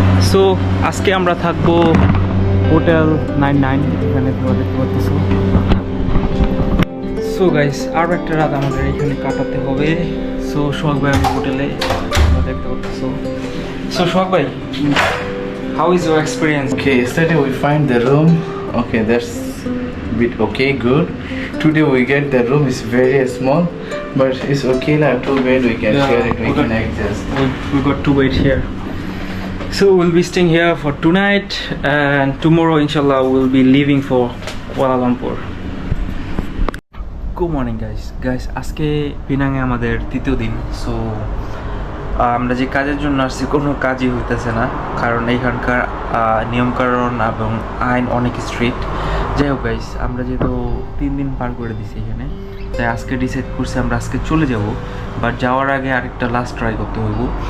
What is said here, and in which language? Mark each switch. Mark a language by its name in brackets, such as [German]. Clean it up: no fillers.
[Bangla] So আজকে আমরা থাকবো হোটেল 99, এখানে তোমরা দেখতে পাচ্ছ। সো গাইস, আরও একটা রাত আমাদের এখানে কাটাতে হবে। সো সোহাগ ভাই আমি হোটেলে, তোমরা দেখতে পাচ্ছ। [English] So Sohag ভাই, how is your experience? Okay, yesterday we find the room. Okay, that's bit okay, good. Today we get the room is very small, but it's okay like 2 bed we can share it, we can adjust. We got 2 bed here. So we'll be staying here for tonight, and tomorrow inshallah we'll be leaving for Kuala Lumpur. Good morning guys, [Bangla] আজকে পিনাংয়ে আমাদের 3য় দিন। So আমরা যে কাজের জন্য আসছি কোনো কাজই হইতেছে না, কারণ এইখানকার নিয়মকানুন এবং আইন অনেক স্ট্রিক্ট। যাই হোক গাইস, আমরা যেহেতু 3 দিন পার করে দিছি এখানে, তাই আজকে ডিসাইড করছি আমরা আজকে চলে যাব, বাট যাওয়ার আগে আরেকটা লাস্ট ট্রাই করতে হইব।